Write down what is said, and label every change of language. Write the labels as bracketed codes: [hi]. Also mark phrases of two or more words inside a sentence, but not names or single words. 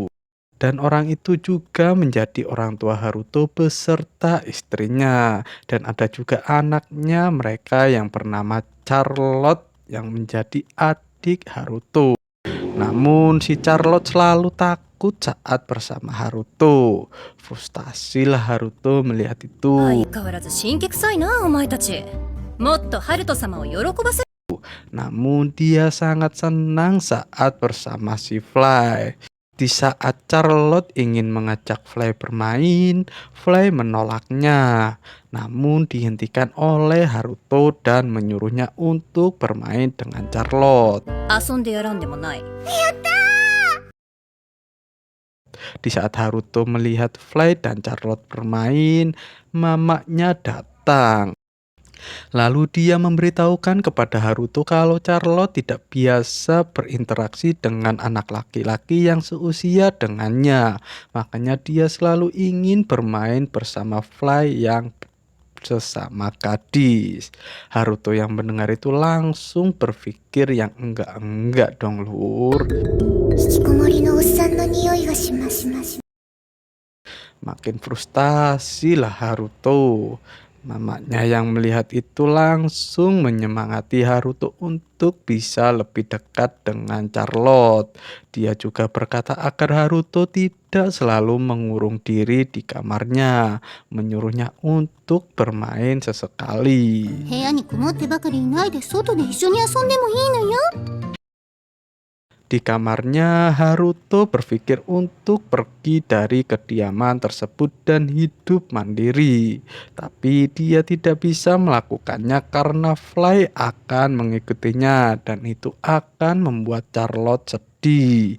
[id] Dan orang itu juga menjadi orang tua Haruto beserta istrinya. Dan ada juga anaknya mereka yang bernama Charlotte yang menjadi adik Haruto. Namun si Charlotte selalu takut saat bersama Haruto. Frustasilah Haruto melihat [ja] 相 [id] itu. [ja] 変わらず神経臭いなお前たち。もっとハルト様を喜ばせ。 [id] Namun dia sangat senang saat bersama si Fly. Di saat Charlotte ingin mengajak Fly bermain, Fly menolaknya. Namun dihentikan oleh Haruto dan menyuruhnya untuk bermain dengan Charlotte. [ja] 遊んでやらんでもない。 [id] Di saat Haruto melihat Fly dan Charlotte bermain, mamanya datang. Lalu dia memberitahukan kepada Haruto kalau Charlotte tidak biasa berinteraksi dengan anak laki-laki yang seusia dengannya. Makanya dia selalu ingin bermain bersama Fly yang sesama gadis. Haruto yang mendengar itu langsung berpikir yang enggak dong lur. [ja] 引きこもりのおっさんの匂いがします。 [id] Makin frustasi lah Haruto. Mamanya yang melihat itu langsung menyemangati Haruto untuk bisa lebih dekat dengan Charlotte. Dia juga berkata agar Haruto tidak selalu mengurung diri di kamarnya, menyuruhnya untuk bermain sesekali. [ja] 部屋にこもってばかりいないで外で一緒に遊んでもいいのよ。 [id] Di kamarnya, Haruto berpikir untuk pergi dari kediaman tersebut dan hidup mandiri. Tapi dia tidak bisa melakukannya karena Fly akan mengikutinya dan itu akan membuat Charlotte sedih.